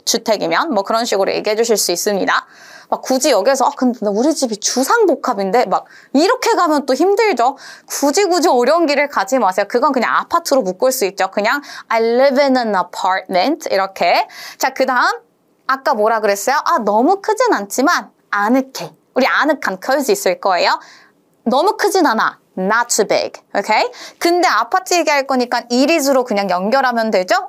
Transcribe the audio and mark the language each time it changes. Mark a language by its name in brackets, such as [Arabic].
[Korean] 주택이면 뭐 그런 식으로 얘기해 주실 수 있습니다. 막 굳이 여기서 근데 우리 집이 주상복합인데 막 이렇게 가면 또 힘들죠. 굳이 어려운 길을 가지 마세요. 그건 그냥 아파트로 묶을 수 있죠. 그냥 [English] I live in an apartment 이렇게. [Korean] 자, 그 다음 아까 뭐라 그랬어요? 너무 크진 않지만 아늑해. 우리 아늑한 cozy 있을 거예요. 너무 크진 않아. [English] Not too big. [Korean] 오케이? 근데 아파트 얘기할 거니까 it is로 그냥 연결하면 되죠?